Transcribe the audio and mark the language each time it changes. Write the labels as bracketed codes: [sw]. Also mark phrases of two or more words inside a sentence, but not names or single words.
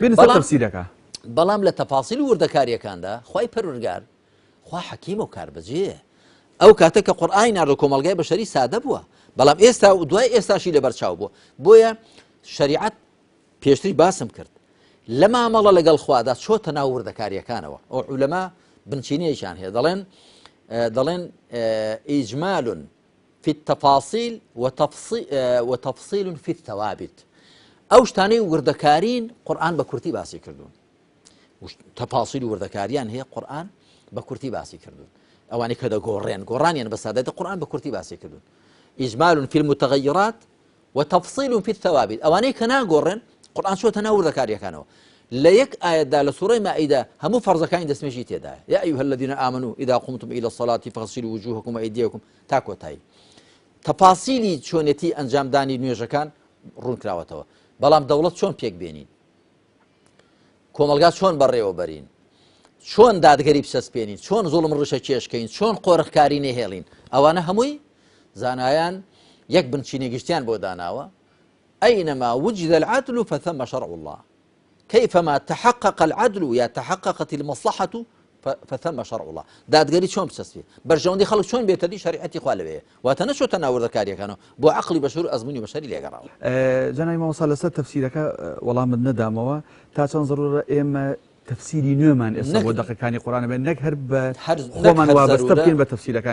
[ckb] بەڵام لە تەفاسیل وردەکاریەکاندا خوای پەروەردگار خوا حەکیم و کاربەجێیە ئەو کاتە کە قورئانی ناردە کۆمەڵگای بەشەری سادە بووە بەڵام ئێستا و دوای ئێستاشی لەبەرچاو بووە بۆیە شەریعەت پێشتری باسم کرد لە مامەڵە لەگەڵ خوادا چۆتە ناو وردەکاریەکانەوە ئەو عولەما بنچینەیەکیان هەیە دەڵێن [ar] ئیجمال في التفاصيل وتفصيل في الثوابت [ckb] ئەو شتانەی وردەکارین قورئان بە کورتی باسی کردوون تەفاسیل وردەکاریان هەیە قورئان بە کورتی باسی کردوون ئەوانەی کە دەگۆڕێن گۆڕانیان بە سادەتی قورئان بە کورتی باسی کردوون [ar] ئیجمال في المتغيرات وتفصيل في الثوابت [ckb] ئەوانەی کە ناگۆڕێن قورئان چۆتە ناو وردەکاریەکانەوە لە یەک ئاەتدا لە سوورەی مائیدە هەموو فەرزەکانی دەستمێژی تێدایە [ar] یا ئەیها الذین آمنوا إذا قمتم إلى الصلاة فاغسلوا وجوهكم وأيديكم [ckb] تا کۆتایی تەفاسیلی چۆنێتی ئەنجامدانی نوێژەکان ڕوون کراوەتەوە بەڵام دەوڵەت چۆن پێک بێنین کۆمەلگا چۆن بەڕێوە بەرین چۆن دادگەری بسەسپێنین چۆن زوڵم ڕشە کێشکەین چۆن قۆرەخکاری نەهێڵین ئەوانە هەمووی زانایان یەک بنچینە گشتیان بۆ داناوە [ar] أينما وجد العدل فثم شرع الله كيفما تحقق العدل يا تحققت المصلحة فثم شرع الله [ckb] دادگەری چۆن بسەسپێ بەرژەوەندی خەڵک چۆن بێتەدی شریعەتی خوا لەوەیە واتە نەچۆتە ناو وردەکاریەکانەوە بۆ عەقڵی بەشەر و ئەزموونی بەشەری لێگەڕاوە جەنابی مامۆستا لەسەر تەفسیرەکە وەڵامت نەدامەوە تا چەند زەڕورە ئێمە تەفسیری نوێمان ئێستا بۆ دەقەکانی قورئان بێن نەک هەر بە خۆمان وابەستە بکەین بە تەفسیرەکانی